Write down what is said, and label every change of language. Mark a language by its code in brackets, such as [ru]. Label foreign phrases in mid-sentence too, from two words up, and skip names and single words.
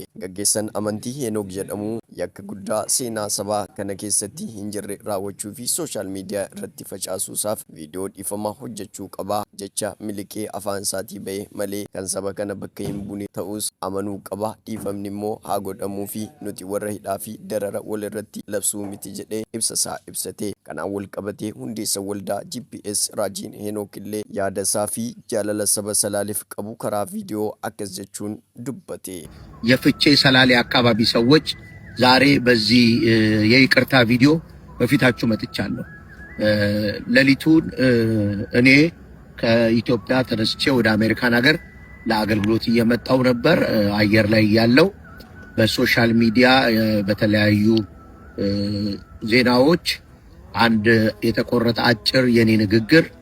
[om] Gaggeessan amantii Henook jedhamu yakka guddaa seenaa sabaa kana keessatti hin jirre raawwachuu fi [en] sooshaal miidiyaa [om] irratti facaasuusaaf viidiyoo dhiifama hojjechuu qaba jecha miliqee afaan isaatii ba'e malee kan saba kana bakka hin buune ta'us amanuu qaba. Dhiifamni immoo haa godhamuu fi nuti warra hidhaa fi darara wal irratti labsuu miti jedhee ibsasaa ibsate. Kanaan wal qabatee hundeessa waldaa GPS Raajiin Henook illee yaada isaa fi jaalala saba salaaleef qabu karaa viidiyoo akkas jechuun dubbate. [am] የፍቼ ሰላሌ አካባቢ ሰዎች ዛሬ በዚህ የይቅርታ ቪዲዮ በፊታችሁ መጥቻለሁ። ሌሊቱን እኔ ከኢትዮጵያ ተነስቼ ወደ አሜሪካን ሀገር ለአገልግሎት እየመጣው ነበር። አየር ላይ ያለው በሶሻል ሚዲያ በተለያዩ ዜናዎች አንድ የተቆረጠ አጭር የኔ ንግግር